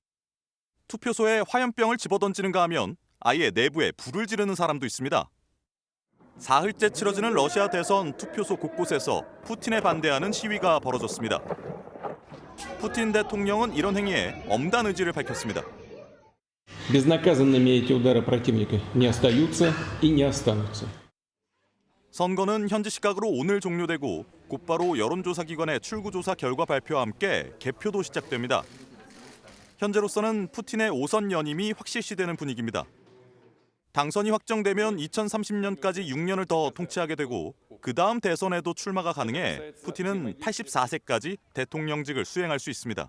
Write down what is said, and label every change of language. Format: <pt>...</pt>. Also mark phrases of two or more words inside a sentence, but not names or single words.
<ko>투표소에 화염병을 집어던지는가 하면 아예 내부에 불을 지르는 사람도 있습니다. 사흘째 치러지는 러시아 대선 투표소 곳곳에서 푸틴에 반대하는 시위가 벌어졌습니다. 푸틴 대통령은 이런 행위에 엄단 의지를 밝혔습니다.</ko> <ru>Безнаказанными эти удары противника не остаются и не останутся.</ru> <ko>선거는 현지 시각으로 오늘 종료되고 곧바로 여론조사기관의 출구조사 결과 발표와 함께 개표도 시작됩니다. 현재로서는 푸틴의 5선 연임이 확실시되는 분위기입니다. 당선이 확정되면 2030년까지 6년을 더 통치하게 되고 그 다음 대선에도 출마가 가능해 푸틴은 84세까지 대통령직을 수행할 수 있습니다.</ko>